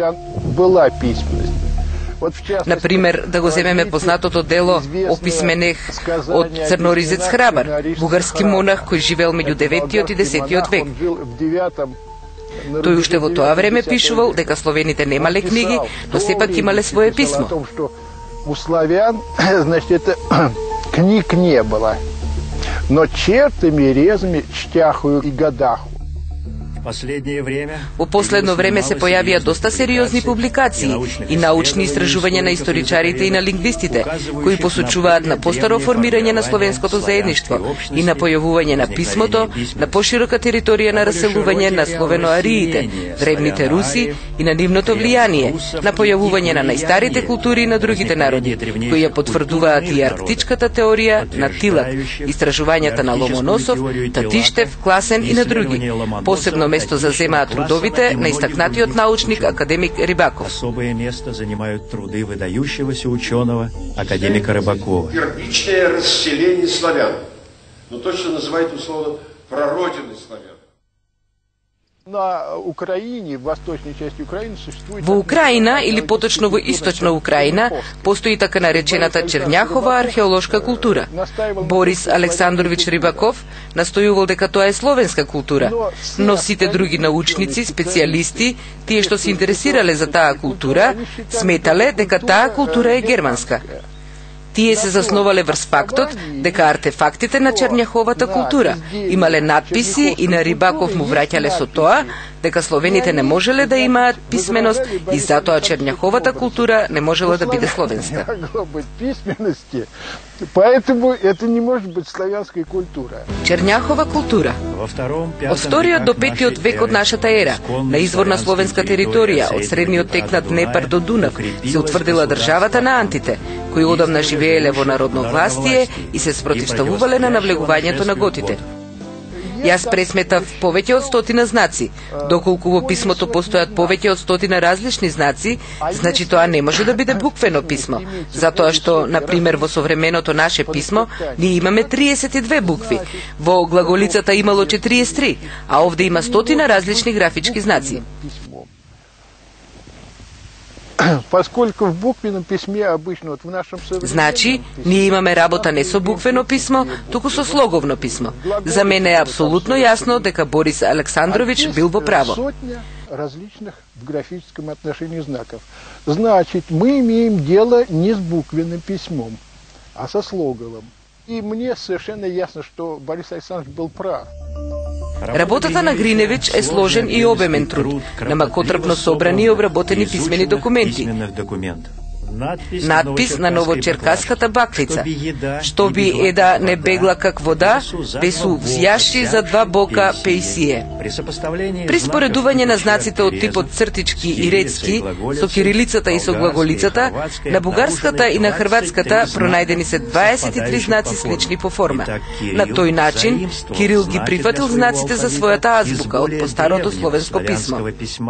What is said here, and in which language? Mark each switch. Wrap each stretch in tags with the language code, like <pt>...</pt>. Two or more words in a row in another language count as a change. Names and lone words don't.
<mk>Например, да го земеме познатото дело Описменех од Црноризец Храбар, бугарски монах кој живеел меѓу 9-тиот и 10-тиот век. Тој уште во тоа време пишувал дека словените немале книги, но сепак имале свое писмо.</mk> <ru>У славян, значит, книг не было, но чертами,</ru> <cu>резами, чтяхую и гадаху.</cu> <mk>Во последно време се појавија доста сериозни публикации и научни истражувања на историчарите и на лингвистите, кои посочуваат на постаро формирање на словенското заедништво и на појавување на писмото на поширока територија на раселување на словеноариите, древните руси и на нивното влијание, на појавување на најстарите култури на другите народи, кои ја потврдуваат и арктичката теорија на Тилак, истражувањата на Ломоносов, Татиштев, Класен и на други. Посебно место заземаат трудовите на истакнатиот научник академик Рибаков.</mk> <ru>Особое место занимают труды выдающегося ученого академика Рыбакова. Первичное расселение славян, но точно называют условно прародины славян. На Украине, в восточной части Украины существует...</ru> <mk>Во Украина, или поточно во источна Украина, постои така наречената Черњахова археолошка култура. Борис Александрович Рибаков настојувал дека тоа е словенска култура, но сите други научници, специјалисти, тие што се интересирале за таа култура, сметале дека таа култура е германска. Тие се засновале врз фактот дека артефактите на Черњаховата култура имале надписи и на Рибаков му враќале со тоа дека словените не можеле да имаат писменост и затоа Черњаховата култура не можела да биде словенска.</mk> <ru>Поэтому это не может быть славянская култура.</ru> <mk>Черњахова култура. Од вториот до петиот век од нашата ера, на изворна словенска територија, од средниот тек на Днепар до Дунав, се утврдила државата на антите, кои одамна живееле во народно властие и се спротивставувале на навлегувањето на готите. Јас пресметав повеќе од 100 знаци. Доколку во писмото постојат повеќе од 100 различни знаци, значи тоа не може да биде буквено писмо, затоа што, например, во современото наше писмо, ние имаме 32 букви. Во глаголицата имало 43, а овде има 100 различни графички знаци.</mk> <ru>Поскольку в буквеном письме обычно вот в нашем</ru> <mk>Значи, ние имаме работа не со буквено писмо, туку со слоговно писмо. За мене е апсолутно јасно дека Борис Александрович бил во право.</mk> <ru>Сотня различных в графическом отношении знаков. Значит, мы имеем дело не с буквенным письмом, а со слоговым. И мне совершенно ясно, что Борис Александрович был прав.</ru> <mk>Работата на Гриневич е сложен и обемен труд, на макотрпно собрани и обработени писмени документи.</mk> <cu>Надпис на новочеркаската баклица, што би еда не бегла как вода, бесу взјаши за два бока пејсие.</cu> <mk>При споредување на знаците од типот цртички и рецки, со кирилицата и со глаголицата, на бугарската и на хрватската пронајдени се 23 знаци слични по форма. На тој начин, Кирил ги прифатил знаците за својата азбука од постарото словенско писмо.</mk>